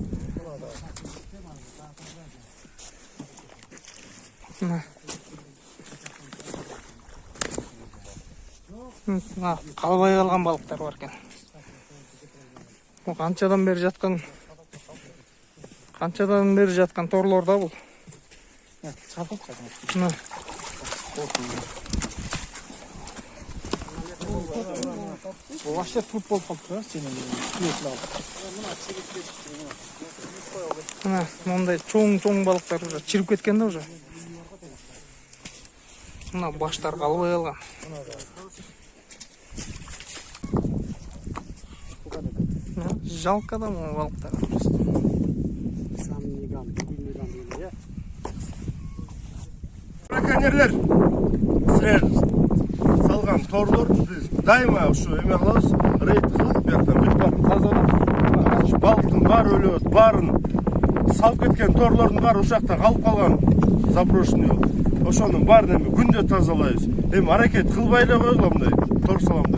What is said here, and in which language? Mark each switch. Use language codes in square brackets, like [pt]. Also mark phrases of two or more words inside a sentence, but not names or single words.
[ky] Мына калбай калган балыктар бар экен. Канчадан бери жаткан торлор да бул. Мына вообще футбол қалды сенің мына мындай чоң балықтар уже чирип кеткен да уже. Мына баштар қалбай қалған. Жалко да мына балықтар. Браконьерлер, сіздер салған торлор біз дайыма ушу эме кылабыз, рейд кылып, бияктан бүт барын тазалап, балыктын баары өлөт, баарын салып кеткен торлордун баары ушакта калып калган заброшенный. Ошонун баарын эми күндө тазалайбыз. Эми аракет кылбай эле койгула мындай тор саламда.